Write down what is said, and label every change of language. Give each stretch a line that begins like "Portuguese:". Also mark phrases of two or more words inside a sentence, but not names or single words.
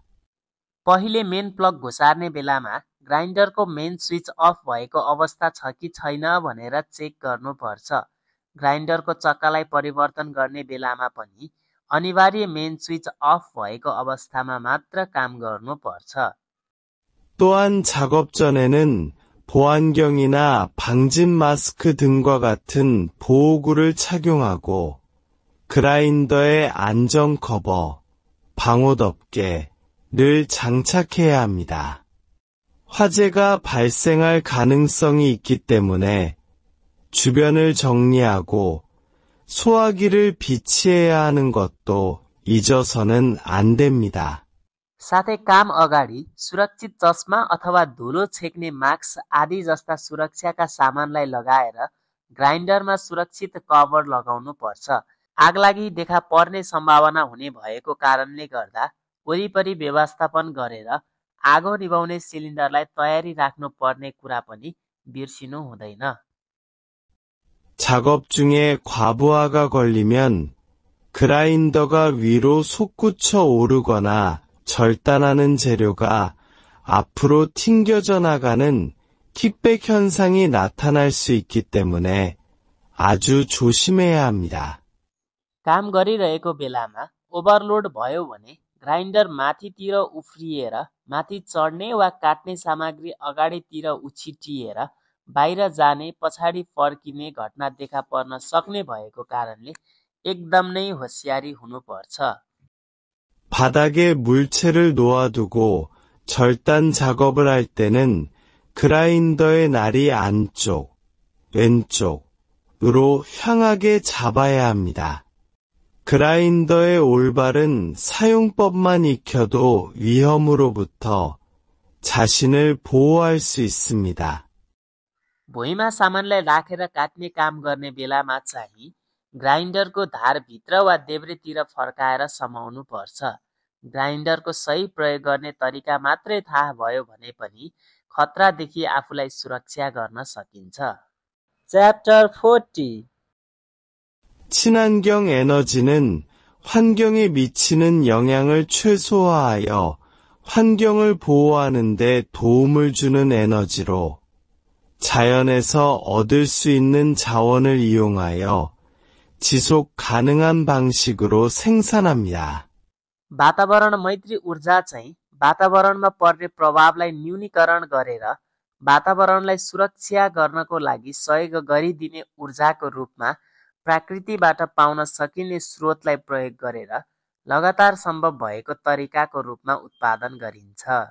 Nepali: पहिले
English: main plug
Nepali: घुसार्ने बेलामा ग्राइन्डरको
English: main switch off
Nepali: भएको अवस्था छ कि छैन भनेर चेक गर्नुपर्छ। ग्राइन्डरको चक्कालाई परिवर्तन गर्ने बेलामा पनि अनिवार्य
English: main switch off
Nepali: भएको अवस्थामा मात्र काम गर्नुपर्छ।
Korean: 또한 작업 전에는 보안경이나 방진 마스크 등과 같은 보호구를 착용하고 그라인더의 안전 커버, 방호 덮개를 장착해야 합니다. 화재가 발생할 가능성이 있기 때문에 주변을 정리하고 소화기를 비치해야 하는 것도 잊어서는 안 됩니다.
Nepali: साथै काम अगाडि सुरक्षित चस्मा अथवा धुलो छेक्ने मास्क आदि जस्ता सुरक्षाका सामानलाई लगाएर ग्राइन्डरमा सुरक्षित कभर लगाउनु पर्छ। आगलागी देखा पर्ने सम्भावना हुने भएको कारणले गर्दा वरिपरि व्यवस्थापन गरेर आगो निभाउने सिलिन्डरलाई तयारी राख्नु पर्ने कुरा पनि बिर्सिनु हुँदैन।
Korean: 작업 중에 과부하가 걸리면 그라인더가 위로 솟구쳐 오르거나 절단하는 재료가 앞으로 튕겨져 나가는 킥백 현상이 나타날 수 있기 때문에 아주 조심해야 합니다.
Nepali: काम गरिरहेको बेलामा ओभरलोड भयो भने ग्राइन्डर माथितिर उफ्रिएर माथि चढ्ने वा काट्ने सामग्री अगाडितिर उछिटिएर बाहिर जाने पछाडि फर्किने घटना देखा पर्न सक्ने भएको कारणले एकदम नै होशियारी हुनुपर्छ।
Korean: 바닥에 물체를 놓아두고 절단 작업을 할 때는 그라인더의 날이 안쪽, 왼쪽으로 향하게 잡아야 합니다. 그라인더의 올바른 사용법만 익혀도 위험으로부터 자신을 보호할 수 있습니다.
Nepali: भुइँमा सामानलाई राखेर काट्ने काम गर्ने बेलामा चाहिँ ग्राइन्डरको धार भित्र वा देब्रेतिर फर्काएर समाउनु पर्छ। ग्राइन्डरको सही प्रयोग गर्ने तरिका मात्रै थाहा भयो भने पनि खतरादेखि आफूलाई सुरक्षा गर्न सकिन्छ। च्याप्टर 40
Korean: 친환경 에너지는 환경에 미치는 영향을 최소화하여 환경을 보호하는 데 도움을 주는 에너지로 자연에서 얻을 수 있는 자원을 이용하여 지속 가능한 방식으로 생산합니다.
Nepali: वातावरण मैत्री ऊर्जा चाहिँ वातावरणमा पर्ने प्रभावलाई न्यूनीकरण गरेर वातावरणलाई सुरक्षा गर्नको लागि सहयोग गरिदिने ऊर्जाको रूपमा प्रकृतिबाट पाउन सकिने स्रोतलाई प्रयोग गरेर लगातार सम्भव भएको तरिकाको रूपमा उत्पादन गरिन्छ।